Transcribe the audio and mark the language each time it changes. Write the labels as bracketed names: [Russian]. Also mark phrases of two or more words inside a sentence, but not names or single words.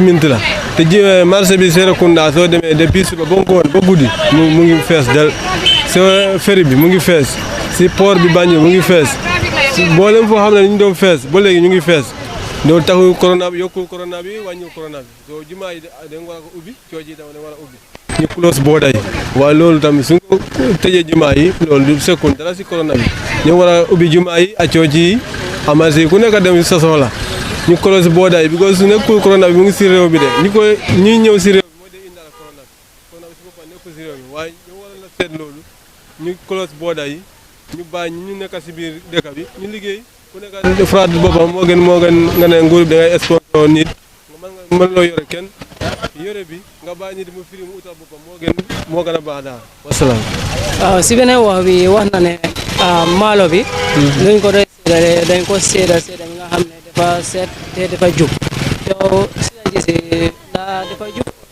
[Wolof] minutes la te ji marché bi Serekunda soo demee depuis suba ba ngoon ba guddi mu ngi fees del soo ferry bi mu ngi fees si port bi Banjul mu ngi fees mboolem foo xam ne ñu doon fees ba léegi ñu ngi fees loolu taxul corona bi yokkul corona bi wàññiwul corona bi soo juma yi da nga war a ubbi cooji tam da nga war a ubbi ñu [English] close border [Wolof] yi waaye loolu tamit su ko tëjee juma yi loolu du sekkul dara si corona bi ñu war a ubbi juma yi ak cooji yi amasi ku nekk dem sa soxla ñu [English] close border [Wolof] yi because su nekkul corona bi mu ngi si réew bi de ñuy ñëw si réew bi moo dee indaal corona bi si boppam nekkul si réew bi waaye ñu war a seet loolu ñu [English] close border [Wolof] yi ñu bàyyi ñu nekk si biir dëkk bi ñu liggéey ku nekk fraat boppam moo gën nga ne nguur bi da ngay sponsor nit nga mën loo yore kenn yore bi nga bàyyi nit mu firi mu utal boppam moo gën a baax daal wasalaam. waaw si beneen wax bi wax na ne maalo bi luñ ko doon séddale dañ ko séddal mi nga xam ne dafa seet te dafa jub yow si la gisee ndax dafa jub